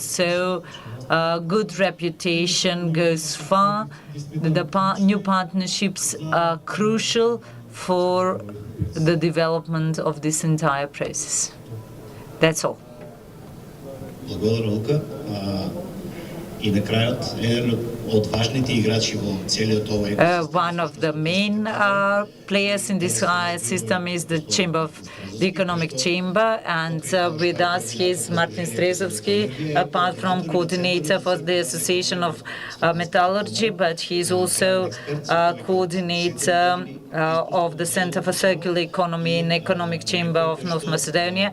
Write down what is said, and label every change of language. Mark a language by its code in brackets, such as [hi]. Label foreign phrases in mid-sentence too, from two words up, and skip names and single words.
[en] So good reputation goes far. The new partnerships are crucial for the development of this entire process. That's all. [mk] И накрая еден од важните играчи во целиот овој [en] One of the main players in this system is the Economic Chamber, and with us he's Martin Strezovski, apart from coordinator for the Association of Metallurgy, but he's also coordinator of the Center for Circular Economy in Economic Chamber of North Macedonia.